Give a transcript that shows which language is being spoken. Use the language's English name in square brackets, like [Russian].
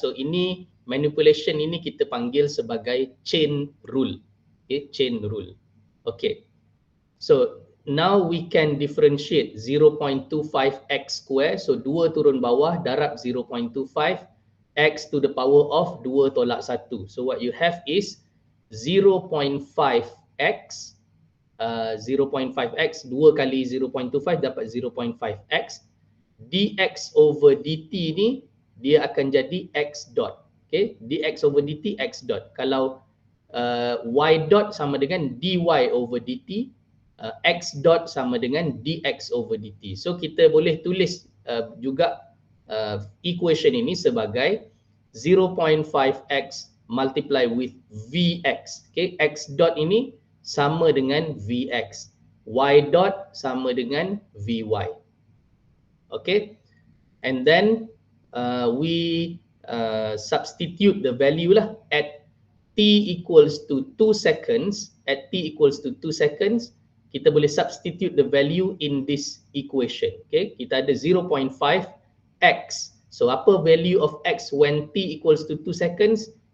[Malay] So ini manipulation ini kita panggil sebagai chain rule. [English] Okay, chain rule. Okay, so now we can differentiate 0.25 x square. So 2 [Malay] turun bawah, darab [English] 0.25 x to the power of 2 [Malay] tolak [English] 1. So what you have is 0.5x 0.5x, [Malay] 2 kali 0.25 dapat [English] 0.5x. [Malay] Dx over dt ni dia akan jadi x dot. Okay, dx over dt x dot. Kalau y dot sama dengan dy over dt, x dot sama dengan dx over dt. So kita boleh tulis juga equation ini sebagai 0.5x [English] multiply with [Malay] vx. Okay, x dot ini sama dengan vx, y dot sama dengan vy. [English] Okay, and then we substitute the value lah at t equals to 2 seconds. At t equals to 2 seconds, [Malay] kita boleh [English] substitute the value in this equation. Okay, [Malay] kita ada [English] 0.5x. So apa value of x when t equals to 2 seconds?